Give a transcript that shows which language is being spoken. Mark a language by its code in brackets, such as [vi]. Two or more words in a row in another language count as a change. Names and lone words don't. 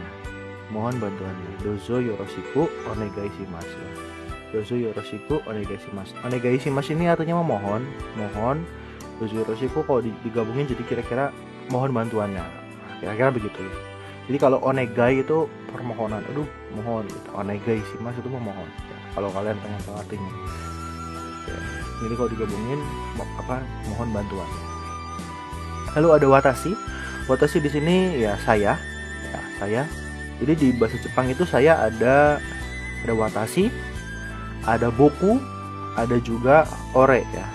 [ja] どうぞよろしくお願いします. どうぞよろしくお願いします. [id] Onegaishimasu ini artinya memohon, mohon. [ja] どうぞよろしく [id] kalau digabungin jadi kira-kira mohon bantuannya. Kira-kira begitu ya. Jadi kalau onegai itu permohonan, mohon gitu. [ja] お願いします [id] itu memohon. Ya, kalau kalian tanya tahu artinya. Ya, jadi kalau digabungin mohon bantuan. Lalu ada watashi. Watashi di sini ya saya. Ya, saya. Jadi di bahasa Jepang itu saya ada watashi, ada boku, ada juga ore ya.